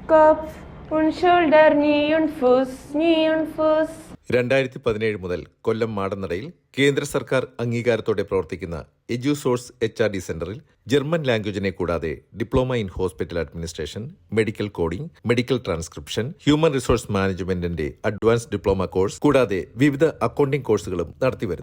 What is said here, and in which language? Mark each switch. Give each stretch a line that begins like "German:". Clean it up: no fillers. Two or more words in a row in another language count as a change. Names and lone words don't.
German: Kopf und Schulter, Knie und Fuß, Knie und Fuß.
Malayalam: 2017 മുതൽ കൊല്ലം മാടന്നടയിൽ കേന്ദ്ര സർക്കാർ അംഗീകാരത്തോടെ പ്രവർത്തിക്കുന്ന എഡ്യൂസോഴ്സ് HRD സെന്ററിൽ
English: German language
Malayalam: കൂടാതെ
English: Diploma in Hospital Administration, Medical Coding, Medical Transcription, Human Resource
Malayalam: മാനേജ്മെന്റിന്റെ
English: Advanced Diploma Course
Malayalam: കൂടാതെ വിവിധ
English: accounting courses
Malayalam: നടത്തിവരുന്നു.